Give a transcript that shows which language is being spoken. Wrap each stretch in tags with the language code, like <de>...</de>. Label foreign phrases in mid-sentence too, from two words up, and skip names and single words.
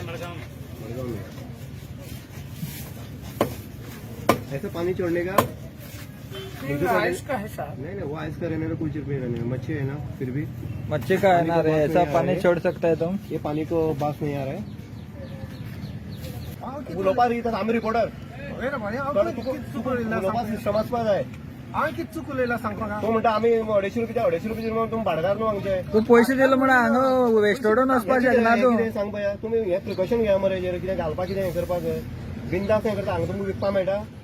<hi>मडगांव में. ऐसा पानी छोड़ने का आइस का है साहब. नहीं वो आइस का रहने का कुछ रुपये रहने में. मच्छी है ना फिर भी मच्छी का है ना रे, ऐसा पानी छोड़ सकता है तुम? ये पानी को बास नहीं आ रहा है.</hi> <kok>उलोवपाक येतात आमी रिपोर्टर उलोवपाक सिस्टम आसपाक जाय. हांवें कितें चूक उलयला सांग म्हाका. तूं म्हणटा आमी 250 रुपये दिवन तुमी भाडकार न्हू हांगचे. तूं पयशे दिले म्हण हांगा वेस्टोडून वचपाक शकना तूं. कितें सांग पळया तुमी हे प्रिकॉशन घेया मरे हेजेर कितें घालपाक कितें हें करपाक बिंदास हें करता. हांगा तुमकां विकपाक मेळटा.</kok>